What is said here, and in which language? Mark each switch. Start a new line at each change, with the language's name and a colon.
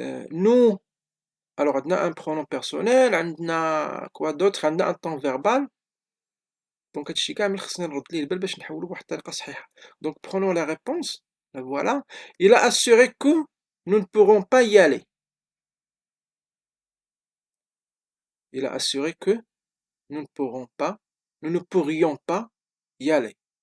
French: Nous, alors on a un pronom personnel, on a quoi d'autre, on a un temps verbal.
Arabic: Donc هادشي كامل خصني نرد ليه البال باش نحولو بواحد الطريقة صحيحة.
French: Donc prenons la réponse. Voilà. Il a assuré que nous ne pourrons pas y aller. Il a assuré que nous ne pourrions pas y aller.